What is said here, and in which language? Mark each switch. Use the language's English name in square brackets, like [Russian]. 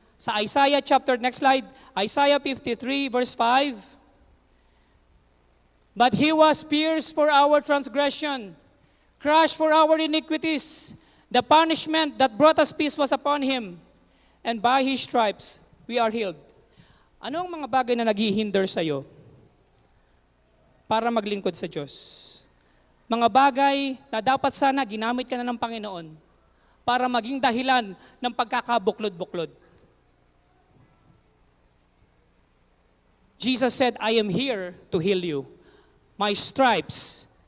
[English] Sa Isaiah chapter, next slide, Isaiah 53 verse 5. But He was pierced for our transgression, crushed for our iniquities. The punishment that brought us peace was upon Him, and by His stripes we are healed. [Filipino] Ano ang mga bagay na naghihinder sa'yo para maglingkod sa Diyos? Mga bagay na dapat sana ginamit ka na ng Panginoon para maging dahilan ng pagkakabuklod-buklod. [English] Jesus said, I am here to heal you. My stripes